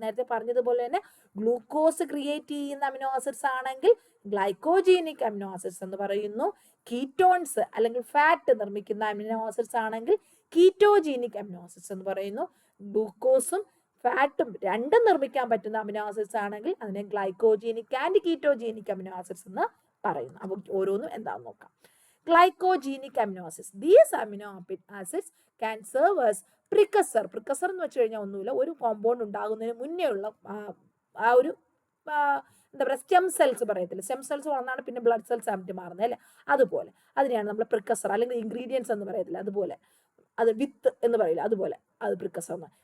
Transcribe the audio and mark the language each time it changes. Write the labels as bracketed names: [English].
[Malayalam] നേരത്തെ പറഞ്ഞതുപോലെ തന്നെ ഗ്ലൂക്കോസ് ക്രിയേറ്റ് ചെയ്യുന്ന അമിനോ ആസിഡ്സ് ആണെങ്കിൽ ഗ്ലൈക്കോജീനിക് അമിനോ ആസിഡ്സ് എന്ന് പറയുന്നു. കീറ്റോൺസ് അല്ലെങ്കിൽ ഫാറ്റ് നിർമ്മിക്കുന്ന അമിനോ ആസിഡ്സ് ആണെങ്കിൽ കീറ്റോജീനിക് അമിനോ ആസിഡ്സ് എന്ന് പറയുന്നു. ഗ്ലൂക്കോസും ഫാറ്റും രണ്ടും നിർമ്മിക്കാൻ പറ്റുന്ന അമിനോ ആസിഡ്സ് ആണെങ്കിൽ അതിനെ ഗ്ലൈക്കോജീനിക് ആൻഡ് കീറ്റോജീനിക് അമിനോ ആസിഡ്സ് എന്ന് പറയുന്നു. അപ്പോൾ ഓരോന്നും എന്താണെന്ന് നോക്കാം. [English] Glycogenic amino acids. These amino acids can serve as precursor. [Malayalam] Precursor എന്ന് വെച്ച് കഴിഞ്ഞാൽ ഒന്നുമില്ല, ഒരു കോമ്പൗണ്ട് ഉണ്ടാകുന്നതിന് മുന്നേ ഉള്ള ആ ഒരു എന്താ പറയുക, സ്റ്റെം സെൽസ് പറയത്തില്ല, സ്റ്റെം സെൽസ് വളർന്നാണ് പിന്നെ ബ്ലഡ് സെൽസ് ആയിട്ട് മാറുന്നത് അല്ലേ, അതുപോലെ അതിനെയാണ് നമ്മൾ പ്രിക്കസർ അല്ലെങ്കിൽ ഇൻഗ്രീഡിയൻസ് എന്ന് പറയത്തില്ല, അതുപോലെ അത് വിത്ത് എന്ന് പറയില്ല, അതുപോലെ അത് പ്രിക്കസർ എന്ന്.